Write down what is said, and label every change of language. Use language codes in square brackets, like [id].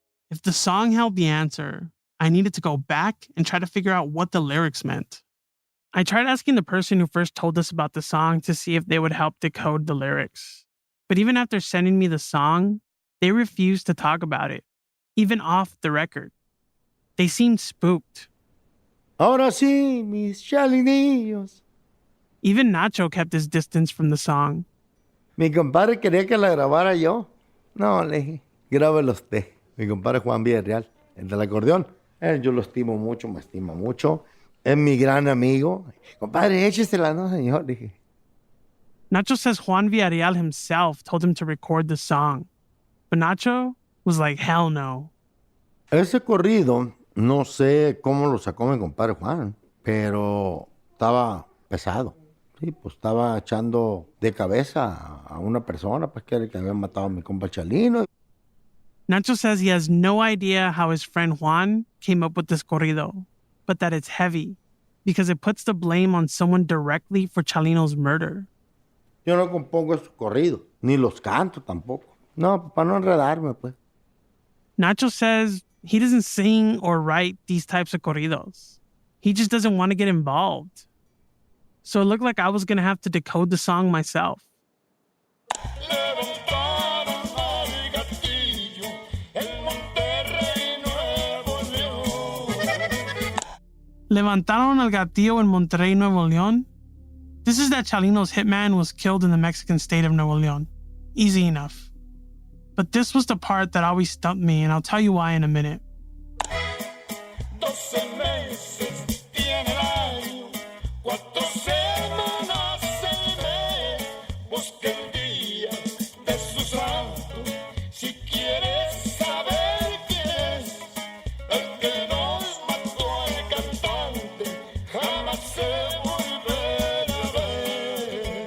[en] If the song held the answer, I needed to go back and try to figure out what the lyrics meant. I tried asking the person who first told us about the song to see if they would help decode the lyrics. But even after sending me the song, they refused to talk about it, even off the record. They seemed spooked. [es] Ahora sí, mis chalinillos. [en] Even Nacho kept his distance from the song. [es] Mi compadre quería que la grabara yo. No, le dije, grábelo usted. Mi compadre Juan Villarreal, el del acordeón. Yo lo estimo mucho, me estima mucho. Es mi gran amigo. Compadre, échesela, no, señor. Dije. [en] Nacho says Juan Villarreal himself told him to record the song. But Nacho was like, hell no. [es] Ese corrido, no sé cómo lo sacó mi compadre Juan, pero estaba pesado. Sí, pues estaba echando de cabeza a una persona pues, que era el que había matado a mi compa Chalino. [en] Nacho says he has no idea how his friend Juan came up with this corrido, but that it's heavy because it puts the blame on someone directly for Chalino's murder. [es] Yo no compongo esos corridos, ni los canto tampoco. No, para no enredarme, pues. [en] Nacho says he doesn't sing or write these types of corridos. He just doesn't want to get involved. So it looked like I was going to have to decode the song myself. [es] Levantaron al gatillo en Monterrey, Nuevo León. Levantaron al gatillo en Monterrey, Nuevo León. [en] This is that Chalino's hitman was killed in the Mexican state of Nuevo León. Easy enough. But this was the part that always stumped me, and I'll tell you why in a minute. [es] 12 meses tiene el año, 4 semanas el mes. Busca el día de su santo, si quieres saber quién es. El que nos mató al cantante, jamás se volverá a ver.